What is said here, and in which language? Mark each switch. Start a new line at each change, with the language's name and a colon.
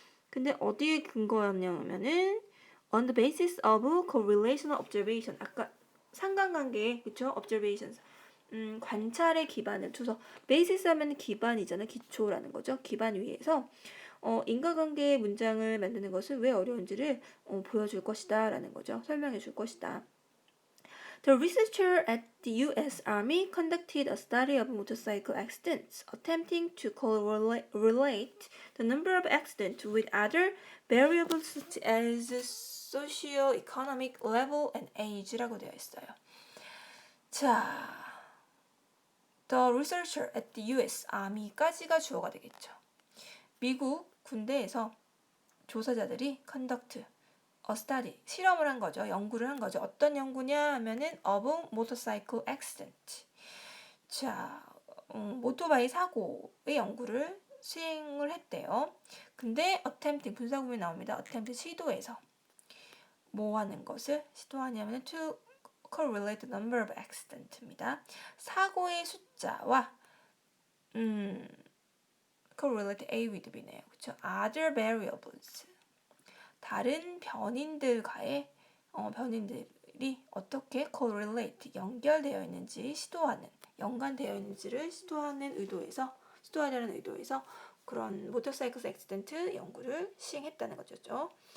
Korean: 근데 어디에 근거하냐면은
English: on the basis of correlational observation,
Korean: 아까 상관관계, 그쵸? observations, 관찰의 기반을 두서, 베이시스 하면 기반이잖아, 기초라는 거죠. 기반 위에서 인과관계의 문장을 만드는 것은 왜 어려운지를 보여줄 것이다 라는 거죠. 설명해 줄 것이다.
English: The researcher at the U.S. Army conducted a study of motorcycle accidents, attempting to correlate the number of accidents with other variables such as socio-economic level and age라고
Korean: 되어 있어요.
English: 자, The researcher at the U.S.
Korean: Army까지가 주어가 되겠죠. 미국 군대에서 조사자들이
English: conduct a study,
Korean: 실험을 한 거죠. 연구를 한 거죠. 어떤 연구냐 하면은
English: of motorcycle accident.
Korean: 자, 오토바이 사고의 연구를 수행을 했대요. 근데 attempting, 분사구문이 나옵니다. attempt, 시도해서. 뭐 하는 것을 시도하냐면
English: to correlate the number of accident입니다.
Korean: 사고의 숫자와
English: correlate A with B
Korean: 네요. 그렇죠?
English: Other variables,
Korean: 다른 변인들과의 변인들이 어떻게 correlate, 연결되어 있는지 시도하는, 연관되어 있는지를 시도하려는 의도에서 그런 모터사이클 액시던트 연구를 시행했다는 거죠.